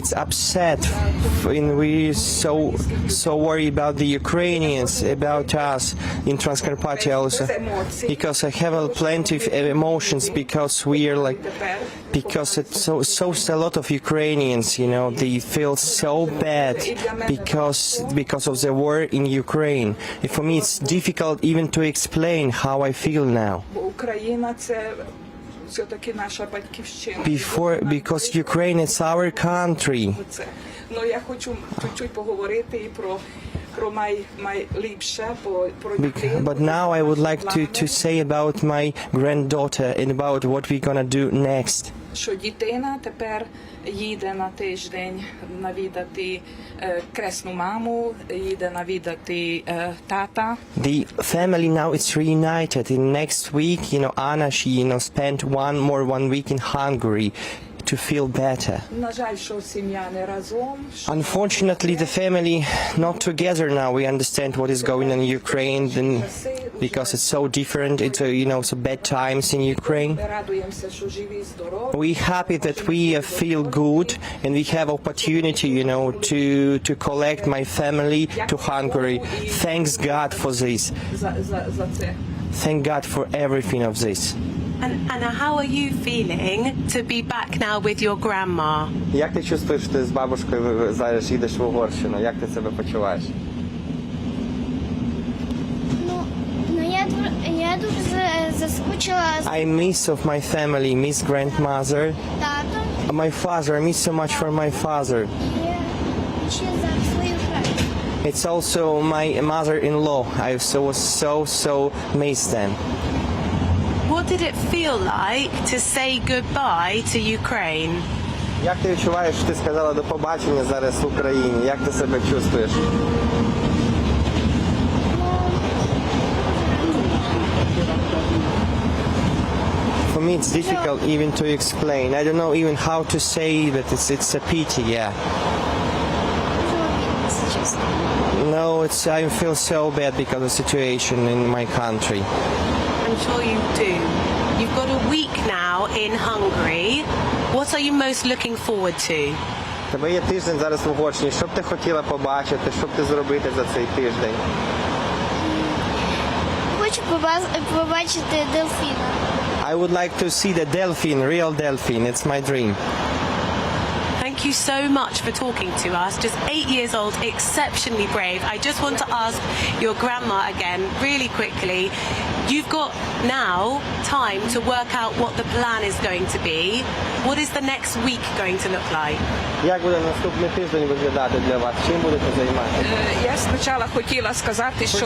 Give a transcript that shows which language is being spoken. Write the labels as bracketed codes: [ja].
[en] It's upset, and we so worried about the Ukrainians, about us in Transcarpathia also, because I have plenty of emotions, because we are because it shows a lot of Ukrainians, you know, they feel so bad because of the war in Ukraine. For me, it's difficult even to explain how I feel now. [uk] Україна це все-таки наша батьківщина. [en] Because Ukraine is our country. [uk] Ну, я хочу чуть-чуть поговорити і про найліпше, про дітей. [en] But now I would like to say about my granddaughter and about what we're gonna do next. [uk] Що дитина тепер їде на тиждень навідати кресну маму, їде навідати тата. [en] The family now is reunited. In next week, Anna, she, spent one week in Hungary to feel better. [uk] На жаль, що сім'я не разом. [en] Unfortunately, the family not together now. We understand what is going on in Ukraine, because it's so different. It's so bad times in Ukraine. [uk] Радуємося, що живі, здорові. [en] We're happy that we feel good and we have opportunity, to collect my family to Hungary. Thanks God for this. [uk] За це. [en] Thank God for everything of this. And Anna, how are you feeling to be back now with your grandma? [uk] Як ти чувствуєш, що ти з бабушкою зараз їдеш в Угорщину? Як ти себе почуваєш? Я дуже заскучила з [en] I miss of my family, miss grandmother. [uk] татом. [en] My father, I miss so much for my father. [uk] І ще за свою працю. [en] It's also my mother-in-law. I so miss them. What did it feel like to say goodbye to Ukraine? [uk] Як ти відчуваєш, що ти сказала до побачення зараз в Україні? Як ти себе чувствуєш? [en] For me, it's difficult even to explain. I don't know even how to say that it's a pity, yeah. No, I feel so bad because of the situation in my country. I'm sure you do. You've got a week now in Hungary. What are you most looking forward to? [uk] Тебе є тиждень зараз в Угорщині. Що б ти хотіла побачити? Що б ти зробити за цей тиждень? Хочу побачити дельфіна. [en] I would like to see the dolphin, real dolphin. It's my dream. Thank you so much for talking to us. Just 8 years old, exceptionally brave. I just want to ask your grandma again, really quickly. You've got now time to work out what the plan is going to be. What is the next week going to look like? [uk] Як буде наступний тиждень виглядати для вас? Чим будете займатися? Я спочатку хотіла сказати, що